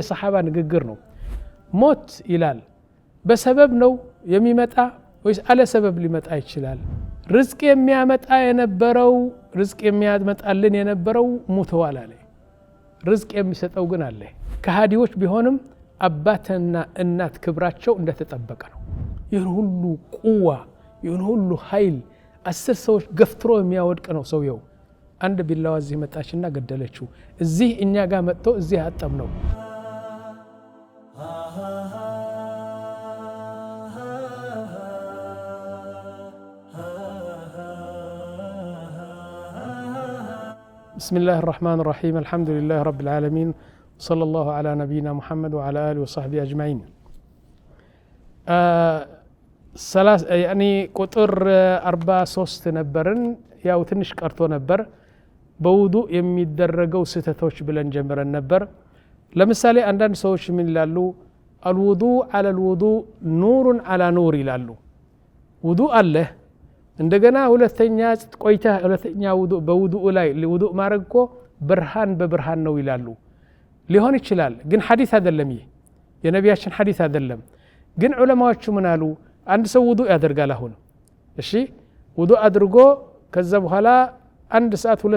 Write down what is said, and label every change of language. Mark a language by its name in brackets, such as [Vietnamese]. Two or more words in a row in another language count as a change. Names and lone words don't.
[Amharic] የሰሃባ ንግግር ነው ሞት ይላል በሰበብ ነው የሚመጣ ወይስ አለ ሰበብ ሊመጣ ይችላል ርዝቅ የሚያመጣ የነበረው ርዝቅ የሚያመጣልን የነበረው ሞተዋል አለ ርዝቅ የሚሰጠው ግን አለ ከሃዲዎች ቢሆንም አባትና እናት ክብራቸው እንደተጠበቀ ነው ይህን ሁሉ ቁዋ ይህን ሁሉ ኃይል 10 ሰዎች ገፍትሮ የሚያወድቅ ነው ሰውየው አንድ ቢላዋ እዚህ መጣችና ገደለችው እዚህ እኛ ጋር መጥቶ እዚህ አጠም ነው [Arabic] بسم الله الرحمن الرحيم الحمد لله رب العالمين صلى الله على نبينا محمد وعلى آله وصحبه أجمعين يعني قطر [Amharic] 43 ነበርን ያው ትንሽ ቀርቶ ነበር በውዱእ የሚደረገው ስተቶች ብለን ጀምረን ነበር ለምሳሌ አንዳንድ ሰዎች ምን ይላሉ [Arabic] الوضوء على الوضوء نور على نور [Amharic] ይላሉ ውዱእ አለ እንደገና ሁለተኛ ቆይታ ሁለተኛ ውዱእ በውዱእ ላይ ውዱእ ማድረግ እኮ ብርሃን በብርሃን ነው ይላሉ ሊሆን ይችላል ግን ሐዲስ አይደለም ይሄ የነቢያችን ሐዲስ አይደለም ግን ዑለማዎቹ ምን አሉ አንድ ሰው ውዱእ ያደርጋል አሁን እሺ ውዱእ አድርጎ ከዛ በኋላ አንድ ሰዓት ሁለት